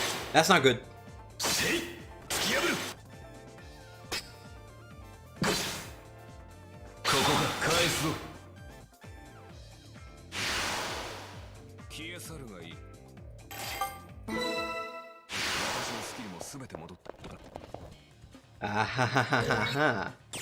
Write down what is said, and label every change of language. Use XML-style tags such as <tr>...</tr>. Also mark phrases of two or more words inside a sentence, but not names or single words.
<en>That's not good.</en> <ja>せい突き破るここが返すぞ消え去るがいい私のスキルも全て戻った Ah ha ha ha ha ha.</ja>